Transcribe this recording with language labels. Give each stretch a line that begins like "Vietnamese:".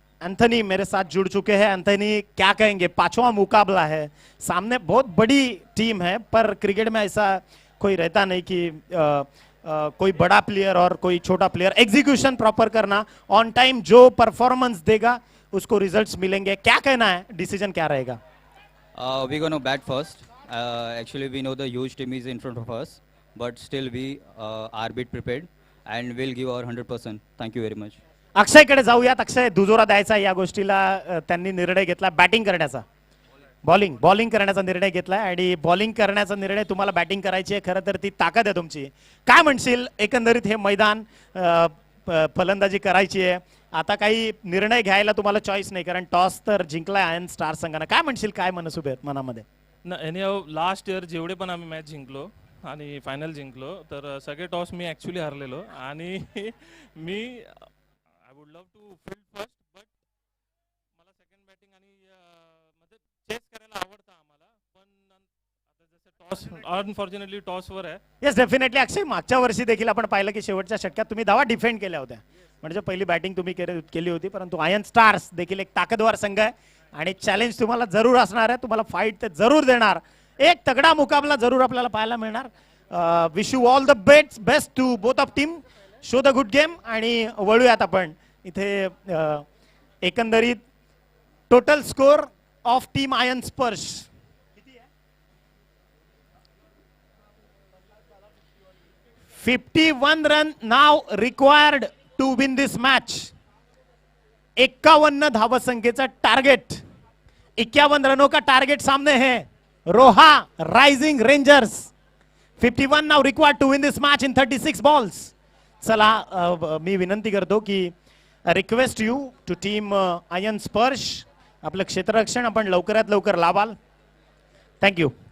Hindi: Anthony मेरे साथ जुड़ चुके हैं. एंथनी क्या कहेंगे? 5वां मुकाबला है. सामने बहुत बड़ी टीम है पर क्रिकेट में ऐसा कोई रहता नहीं कि कोई बड़ा प्लेयर और कोई छोटा प्लेयर. एग्जीक्यूशन प्रॉपर करना, ऑन टाइम जो परफॉर्मेंस देगा उसको रिजल्ट्स मिलेंगे. क्या कहना है? डिसीजन क्या रहेगा?
English: We're going to bat first. Actually, we know the huge team is in front of us. but still we are bit prepared and will give our 100%. Thank you very much.
Marathi: अक्षयकडे जाऊयात. अक्षय, दुजोरा द्यायचा या गोष्टीला त्यांनी निर्णय घेतला बॅटिंग करण्याचा. Bowling करण्याचा निर्णय घेतला आणि बॉलिंग करण्याचा निर्णय तुम्हाला बॅटिंग करायची आहे. खरं तर ती ताकद आहे तुमची. काय म्हणशील एकंदरीत हे मैदान, फलंदाजी करायची आहे, आता काही निर्णय घ्यायला तुम्हाला चॉईस नाही कारण टॉस तर जिंकलाय आयर्न स्टार संघानं. काय म्हणशील, काय मनसुबे आहेत मनामध्ये? ना एनी लास्ट इयर जेवढे पण आम्ही मॅच जिंकलो आणि फायनल जिंकलो तर सगळे टॉस मी ॲक्च्युली हरलेलो आणि मी
English: I would love to field first but
Marathi: मला सेकंड बॅटिंग आणि म्हणजे चेस करायला आवडतं आम्हाला, पण आता जसं टॉस अनफॉर्च्युनेटली टॉसवर आहे.
English: Yes, definitely.
Marathi: अक्षय, मागच्या वर्षी देखील आपण पाहिलं की शेवटच्या षटकात तुम्ही धावा डिफेंड केल्या होत्या, म्हणजे पहिली बॅटिंग तुम्ही केली होती. परंतु आयर्न स्टार्स देखील एक ताकदवार संघ आहे आणि चॅलेंज तुम्हाला जरूर असणार आहे. तुम्हाला फाईट ते जरूर देणार. एक तगडा मुकाबला जरूर आपल्याला पाहायला मिळणार.
English: Wish you all the best to both of team. Show the good game.
Marathi: आणि वळूयात आपण इथे एकंदरीत
English: Total score of team iron Sparsh 51 run now required to win this match.
Marathi: 51 धाव संख्येचा टार्गेट,
Hindi: 51 रनों का टार्गेट सामने है.
English: Roha rising rangers 51 now required to win this match in 36 balls.
Marathi: चला, मी विनंती करतो की
English: request you to team
Marathi: iron स्पर्श, आपलं क्षेत्ररक्षण आपण लवकरात लवकर लावाल.
English: Thank you.